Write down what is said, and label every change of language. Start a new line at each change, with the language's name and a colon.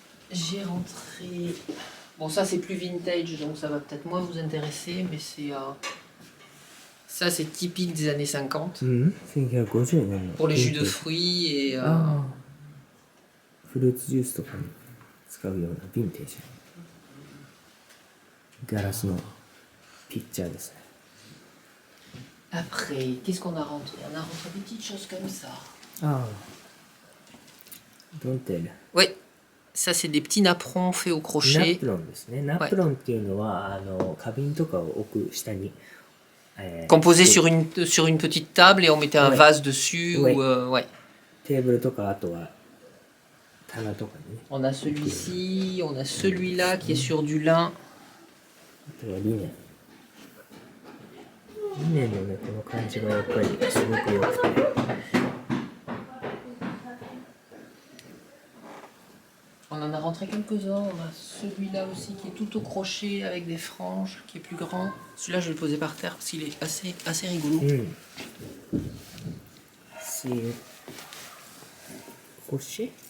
French: J'ai rentré. Bon, ça c'est plus vintage, donc ça va peut-être moins vous intéresser, mais c'est. Ça, c'est typique des années 50.
Japanese: うん、1950年の。
French: Pour les jus de fruits et. ああ。
Japanese: フルーツジュースとかに使うようなヴィンテージ。ガラスのピッチャーですね。
French: Après, qu'est-ce qu'on a rentré? On a rentré des petites choses comme ça.
Japanese: ああ。ドンテール。
French: Oui, ça c'est des petits napperons faits au
Japanese: ナ
French: crochet.
Japanese: プロンですね。ナプロンっていうのは、花瓶とかを置く下に、
French: Composés sur une petite table et on mettait un Ouais. vase dessus. Ouais. Ou, ouais.
Japanese: テーブルとか、あとは棚とかにね。
French: On a celui-ci, on a celui-là qui est sur du lin.
Japanese: あとはリネン。リネンのね、この感じがやっぱりすごく良くて。
French: On en a rentré quelques-uns. On a celui-là aussi qui est tout au crochet avec des franges, qui est plus grand. Celui-là, je vais le poser par terre parce qu'il est assez rigolo.
Japanese: うん。
French: C'est crochet?